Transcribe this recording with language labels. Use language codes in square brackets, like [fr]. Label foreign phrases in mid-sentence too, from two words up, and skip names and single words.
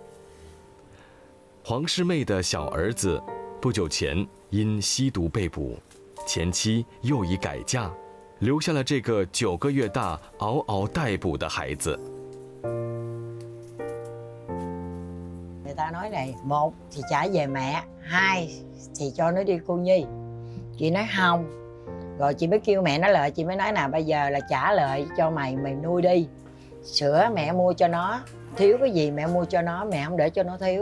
[zh] 黄世妹的小儿子不久前因吸毒被捕，前妻又已改嫁，留下了这个9个月大嗷嗷待哺的孩子。 [vi] Người ta nói này, 1 thì trả về mẹ, 2 thì cho nó đi cô nhi. Chị nói không, rồi chị mới kêu mẹ nó lại, chị mới nói là bây giờ là trả lại cho mày nuôi đi. Sữa mẹ mua cho nó, thiếu cái gì mẹ mua cho nó, mẹ không để cho nó thiếu.